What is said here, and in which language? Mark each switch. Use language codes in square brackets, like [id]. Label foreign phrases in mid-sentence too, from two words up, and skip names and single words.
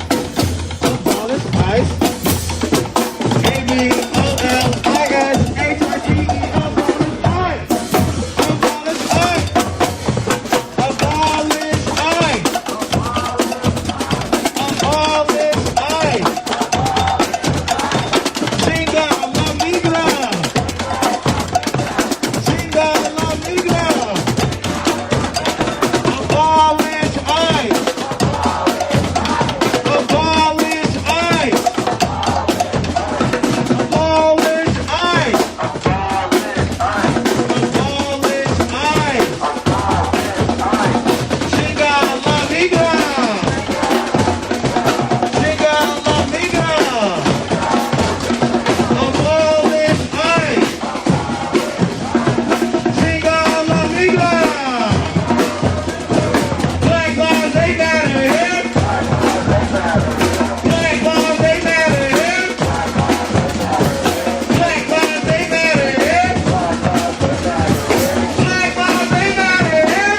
[en] Abolish ICE. ABOLISHITE, abolish ICE. Abolish ICE. Abolish ICE. Abolish ICE. [es] Chinga la migra. Chinga la migra. [en] Abolish ICE. Abolish ICE. Abolish ICE. Abolish ICE. [es] Chinga la migra. Chinga la migra. [en] Abolish ICE. [es] Chinga la migra. [en] Black lives, they matter here. Black lives, they matter here. Black lives, they matter here. Black lives, they matter here.